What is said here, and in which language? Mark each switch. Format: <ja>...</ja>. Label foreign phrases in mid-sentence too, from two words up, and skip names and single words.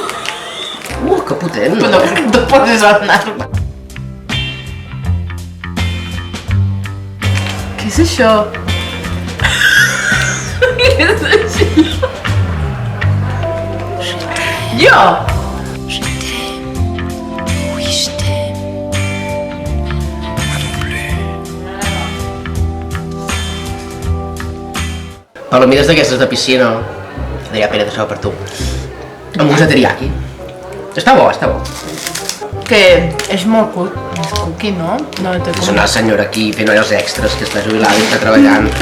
<ca>Que potent, Però no? no te poses al nas. Què és això? Què és això? Jo!</ca> <fr>Je t'aime, oui je t'aime. Moi non plus.</fr> <ca>Palomides d'aquestes de piscina. Deia Pere, això per tu. Amb gust de teriyaki. Està bo. Que és molt cookie, no? No té És una senyora aquí fent hores extres que està jubilada i està treballant.</ca>